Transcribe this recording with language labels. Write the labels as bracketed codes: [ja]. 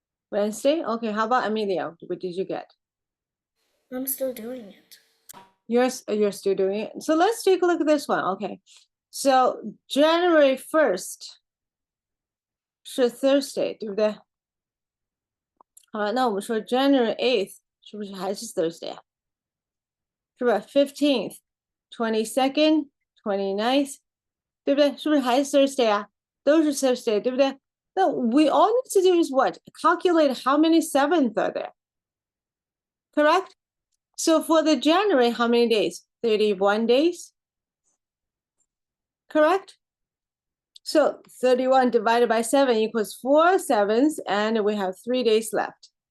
[en] Wednesday? Okay, how about Amelia? What did you get? I'm still doing it. You're still doing it. So let's take a look at this one. Okay. So January 1st 是 Thursday, [zh] 对不对？好了，那我们说 January 8th 是不是还是 Thursday 啊？是吧？15th, 22nd, 29th, 对不对？是不是还是 Thursday 啊？都是 Thursday, 对不对？ [en] 那 we all need to do is what? Calculate how many seventh are there. Correct? So for the January, how many days? 31 days. Correct? So 31 divided by 7 equals 4 sevenths, and we have 3 days left.